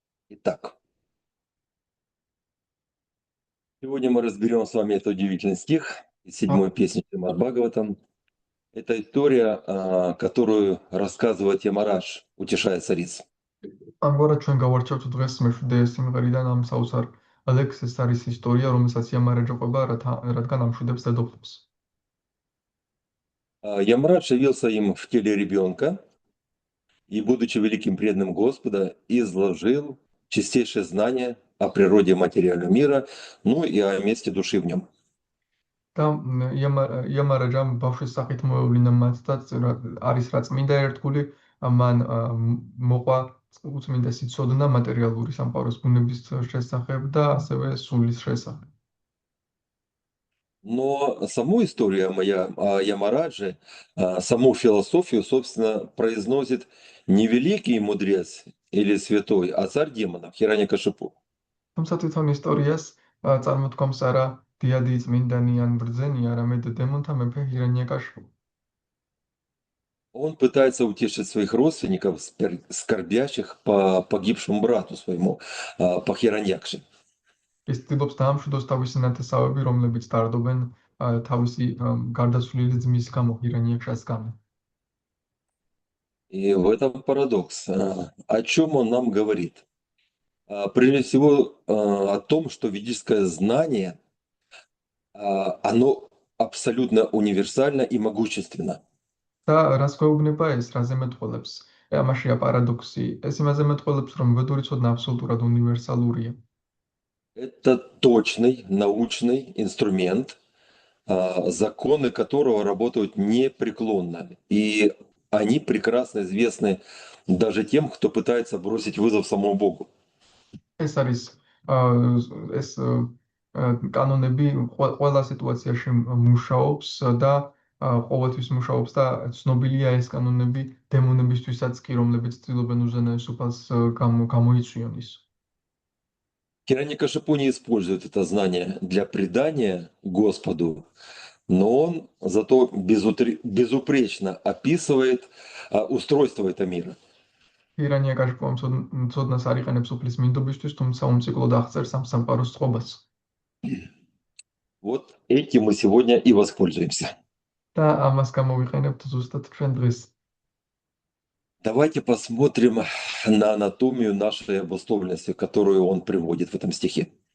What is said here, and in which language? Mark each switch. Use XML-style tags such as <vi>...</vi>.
<ru>Итак, сегодня мы разберем с вами этот удивительный стих из 7-й песни Шримад Бхагаватам. Это история, которую рассказывает Ямарадж, утешая цариц.</ru> <ka>ამგვარად ჩვენ გავარჩევთ დღეს მეშვიდე სიმღერიდან ამ საოცარ ლექსს. ეს არის ისტორია, რომელსაც იამარაჯა ყვება, რადგან ამშვიდებს დედოფლებს.</ka> <ru>Ямарадж явился им в теле ребенка и, будучи великим преданным Господа, изложил чистейшее знание о природе материального мира, ну и о месте души в нем.</ru> <ka>და იამარაჯამ ბავშვის სახით მოევლინა მათ და არის რა წმინდა ერთგული, მან მოყვა უწმინდა სიცოდნა მატერიალური სამყაროს ბუნების შესახებ და ასევე სულის შესახებ.</ka> <ru>Но саму историю о Ямарадже, саму философию, собственно, произносит не великий мудрец или святой, а царь демонов, Хираньякашипу.</ru> <ka>თუმცა თვითონ ისტორიას წარმოთქვამს არა დიადი წმინდანი ან ბრძენი, არამედ დემონთა მეფე ჰირანიაკაშიპუ.</ka> <ru>Он пытается утешить своих родственников, скорбящих по погибшему брату своему, по Хираньякше.</ru> <ka>ის ცდილობს დაამშვიდოს თავისი ნათესავები, რომლებიც დარდობენ თავისი გარდაცვლილი ძმის გამო, ჰირანიაკშას გამო.</ka> <ru>И в этом парадокс. О чем он нам говорит? Прежде всего о том, что ведическое знание, оно абсолютно универсально и могущественно.</ru> <ka>და რას გვეუბნება ეს, რაზე მეტყველებს? ამაშია პარადოქსი. ეს იმაზე მეტყველებს, რომ ვედური ცოდნა აბსოლუტურად უნივერსალურია.</ka> <ru>Это точный научный инструмент, законы которого работают непреклонно. И они прекрасно известны даже тем, кто пытается бросить вызов самому Богу.</ru> <ka>ეს არის ეს კანონები ყველა სიტუაციაში მუშაობს და ყოველთვის მუშაობს და ცნობილია ეს კანონები დემონებისთვისაც კი, რომლებიც ცდილობენ უზენაეს უფალს გამოიწვიონ ის.</ka> <ru>Хираньякашипу не использует это знание для предания Господу, но он зато безупречно описывает устройство этого мира.</ru> <ka>ჰირანიაკაშიპუ ამ ცოდნას არ იყენებს უფლის მინდობისთვის, თუმცა უმციკლოდ აღწერს ამ სამყაროს წყობას.</ka> <ru>Вот этим мы сегодня и воспользуемся.</ru> <ka>და ამას გამოვიყენებთ ზუსტად ჩვენ დღეს.</ka> <ru>Давайте посмотрим на анатомию нашей обусловленности, которую он приводит в этом стихе.</ru>